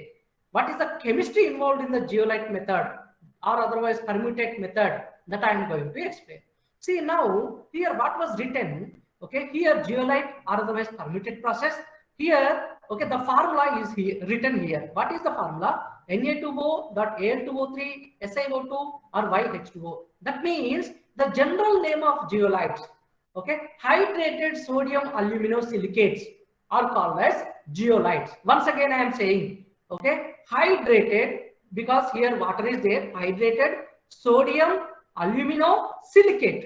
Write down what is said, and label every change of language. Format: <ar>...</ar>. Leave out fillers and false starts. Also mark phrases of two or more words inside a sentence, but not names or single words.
<en>What is the chemistry involved in the zeolite method or otherwise permutate method that I am going to explain. See now, here what was written, okay, here zeolite or otherwise permutate process. Here, okay, the formula is here, written here. What is the formula? Na2O.Al2O3 SiO2 or YH2O. That means the general name of zeolites, okay, hydrated sodium aluminosilicates are called as zeolites. Once again, I am saying, okay, hydrated because here water is there, hydrated sodium aluminosilicate.</en>